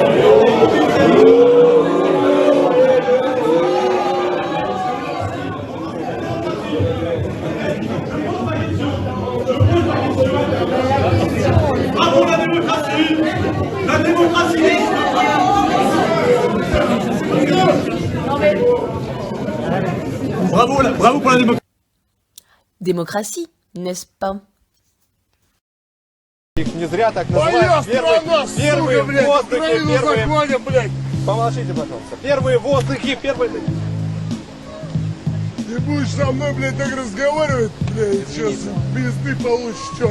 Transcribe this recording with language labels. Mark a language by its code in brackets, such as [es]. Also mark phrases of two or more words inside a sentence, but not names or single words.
[fr] Bravo la démocratie! La démocratie n'existe pas! Bravo pour la démocratie! Démocratie, n'est-ce pas? [ru] Их не зря так называют. Первые в воздухе, первые... Помолчите, пожалуйста. Первые в воздухе, первые... Ты будешь со мной, блядь, так разговаривать, блядь, сейчас пизды получишь, черт.